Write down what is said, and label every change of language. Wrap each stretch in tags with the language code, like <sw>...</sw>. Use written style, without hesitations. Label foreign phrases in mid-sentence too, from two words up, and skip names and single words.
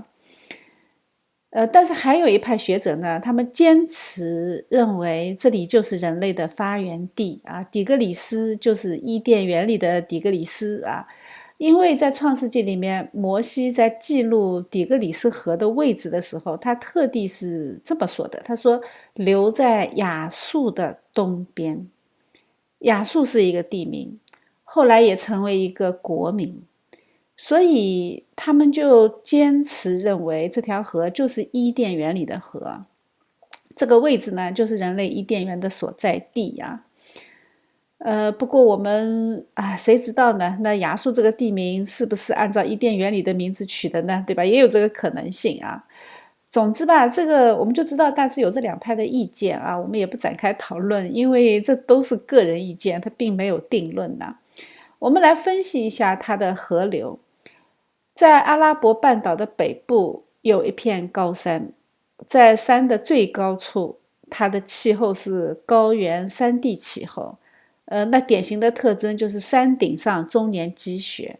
<zh>但是還有一派學者呢，他們堅持認為這裡就是人類的發源地啊，底格里斯就是伊甸園裡的底格里斯啊，因為在創世紀裡面，摩西在記錄底格里斯河的位置的時候，他特地是這麼說的，他說流在亞述的東邊。亞述是一個地名，後來也成為一個國名。所以他們就堅持認為這條河就是伊甸園裡的河，這個位置呢就是人類伊甸園的所在地呀。不過我們誰知道呢？那亞述這個地名是不是按照伊甸園裡的名字取的呢？對吧？也有這個可能性啊。總之吧，這個我們就知道大致有這2派的意見啊，我們也不展開討論，因為這都是個人意見，它並沒有定論吶。我們來分析一下它的河流。在阿拉伯半島的北部有一片高山，在山的最高處，它的氣候是高原山地氣候。那典型的特徵就是山頂上終年積雪。</zh>